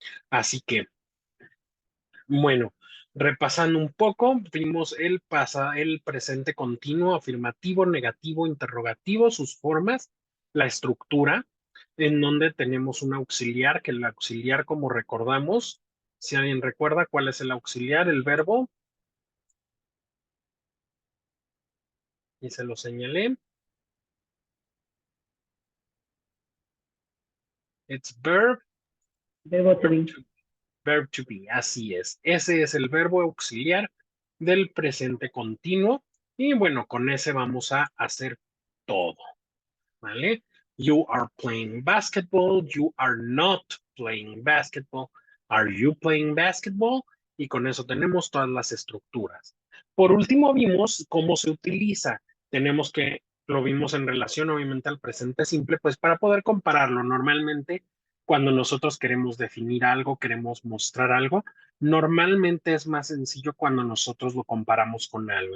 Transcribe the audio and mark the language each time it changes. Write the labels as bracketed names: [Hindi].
[Spanish] Así que, bueno, repasando un poco, vimos el presente continuo, afirmativo, negativo, interrogativo, sus formas, la estructura, en donde tenemos un auxiliar, que el auxiliar, como recordamos, si alguien recuerda cuál es el auxiliar, el verbo, y se lo señalé, it's Verbo to be. [English] verb to be, [Spanish] así es. Ese es el verbo auxiliar del presente continuo, y bueno, con ese vamos a hacer todo. ¿Vale? [English] You are playing basketball, you are not playing basketball, are you playing basketball? [Spanish] Y con eso tenemos todas las estructuras. Por último, vimos cómo se utiliza. Lo vimos en relación obviamente al presente simple, pues para poder compararlo. Normalmente, cuando nosotros queremos definir algo, queremos mostrar algo, normalmente es más sencillo cuando nosotros lo comparamos con algo.